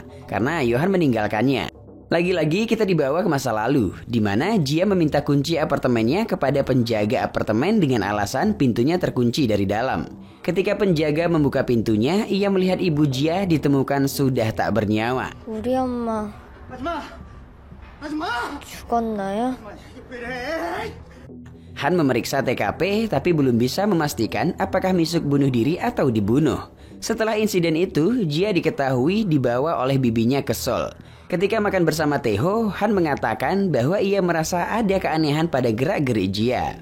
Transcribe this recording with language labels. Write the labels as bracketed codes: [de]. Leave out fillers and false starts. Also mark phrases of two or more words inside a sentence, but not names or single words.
[id] Karena Yohan meninggalkannya. Lagi-lagi kita dibawa ke masa lalu, di mana Jia meminta kunci apartemennya kepada penjaga apartemen dengan alasan pintunya terkunci dari dalam. Ketika penjaga membuka pintunya, ia melihat ibu Jia ditemukan sudah tak bernyawa. [ko] 우리 엄마 죽었나요? [id] Han memeriksa TKP tapi belum bisa memastikan apakah Misuk bunuh diri atau dibunuh. Setelah insiden itu, Jia diketahui dibawa oleh bibinya ke Seoul. Ketika makan bersama Tae-ho, Han mengatakan bahwa ia merasa ada keanehan pada gerak-gerik Jia.